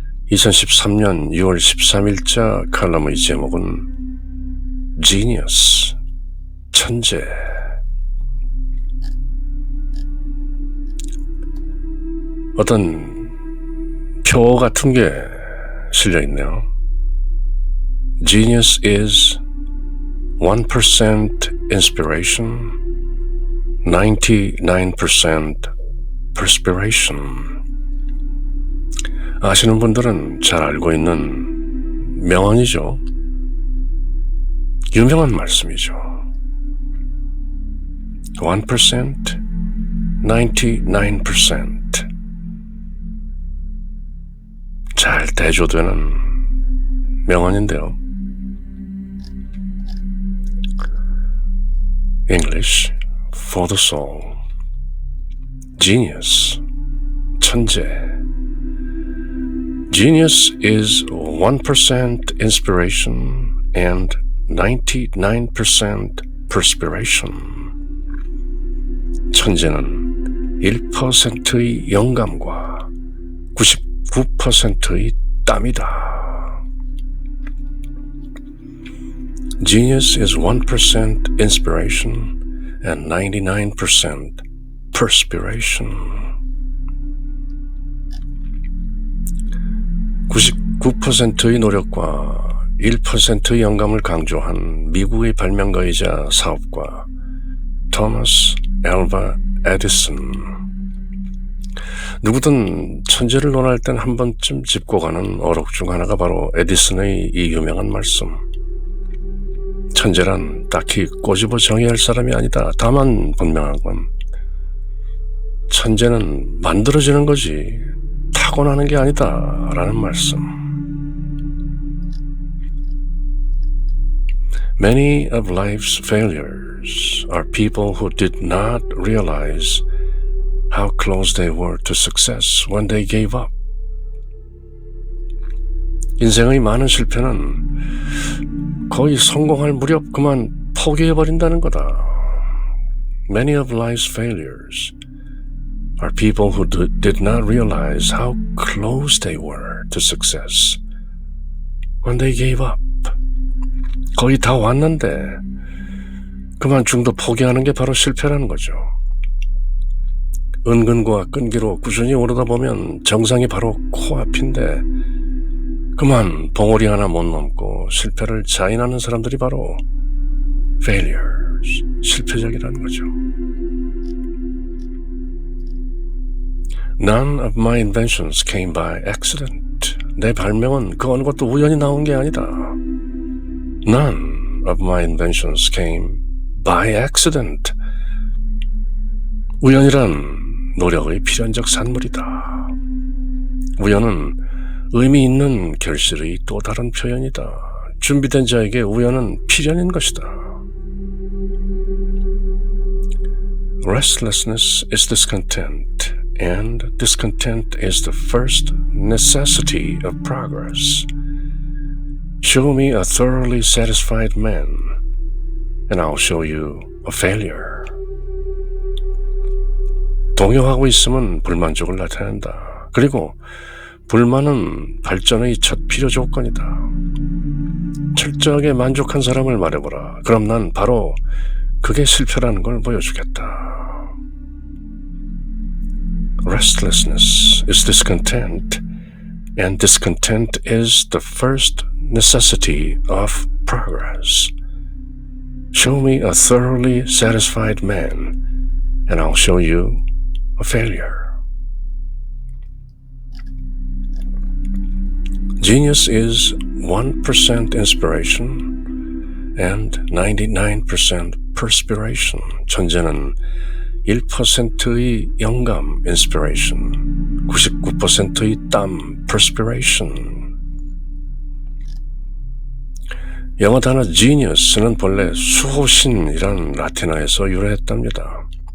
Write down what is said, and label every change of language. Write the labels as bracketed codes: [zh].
[ko] 2013년 6월 13일자 칼럼의 제목은 Genius, 천재. 어떤 표 같은 게 실려있네요. [en] Genius is 1% inspiration, 99% perspiration. [ko] 아시는 분들은 잘 알고 있는 명언이죠. 유명한 말씀이죠. 1%, 99%. 잘 대조되는 명언인데요. [en] English for the soul. Genius, 천재. Genius is 1% inspiration and 99% perspiration. [ko] 천재는 1%의 영감과 99%의 땀이다. [en] Genius is 1% inspiration and 99% perspiration. [ko] 99%의 노력과 1%의 영감을 강조한 미국의 발명가이자 사업가 토마스 앨바 에디슨. 누구든 천재를 논할 땐 한 번쯤 짚고 가는 어록 중 하나가 바로 에디슨의 이 유명한 말씀. 천재란 딱히 꼬집어 정의할 사람이 아니다. 다만 분명한 건 천재는 만들어지는 거지 타고나는 게 아니다 라는 말씀. [en] Many of life's failures are people who did not realize how close they were to success when they gave up. [ko] 인생의 많은 실패는 거의 성공할 무렵 그만 포기해버린다는 거다. [en] Many of life's failures are people who did not realize how close they were to success when they gave up. [ko] 거의 다 왔는데 그만 중도 포기하는 게 바로 실패라는 거죠. 은근과 끈기로 꾸준히 오르다 보면 정상이 바로 코앞인데 그만 봉우리 하나 못 넘고 실패를 자인하는 사람들이 바로 failures, 실패적이라는 거죠. [en] None of my inventions came by accident. [ko] 내 발명은 그 어느 것도 우연히 나온 게 아니다. [en] None of my inventions came by accident. [ko] 우연이란 노력의 필연적 산물이다. 우연은 의미 있는 결실의 또 다른 표현이다. 준비된 자에게 우연은 필연인 것이다. [en] Restlessness is discontent, and discontent is the first necessity of progress. Show me a thoroughly satisfied man, and I'll show you a failure. [ko] 동요하고 있으면 불만족을 나타낸다. 그리고 불만은 발전의 첫 필요 조건이다. 철저하게 만족한 사람을 말해보라. 그럼 난 바로 그게 실패라는 걸 보여주겠다. [en] Restlessness is discontent, and discontent is the first necessity of progress. Show me a thoroughly satisfied man, and I'll show you a failure. Genius is 1% inspiration and 99% perspiration. [ko] 천재는 1%의 영감, inspiration, 99%의 땀, perspiration. 영어 단어 genius는 본래 수호신이란 라틴어에서 유래했답니다.